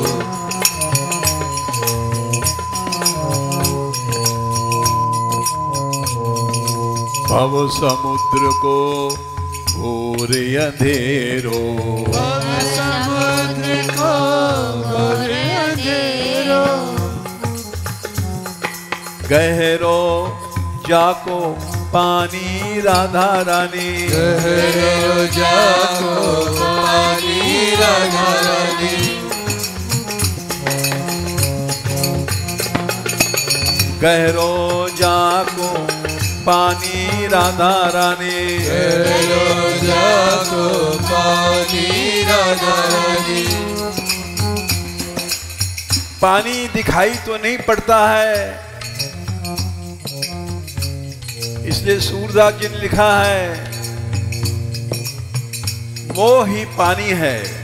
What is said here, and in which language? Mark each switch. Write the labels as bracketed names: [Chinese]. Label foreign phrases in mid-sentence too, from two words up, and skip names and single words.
[Braj] भव समुद्र को घोर अंधेरो, भव समुद्र को घोर अंधेरो, गहरो जाको पानी राधा रानी, गहरो जाको पानी राधा रानी, गहरो जाको पानी राधा रानी, गहरो जाको पानी राधा रानी, [Hindi] पानी दिखाई तो नहीं पड़ता है, इसलिए सूरदास जी ने लिखा है मोह ही पानी है।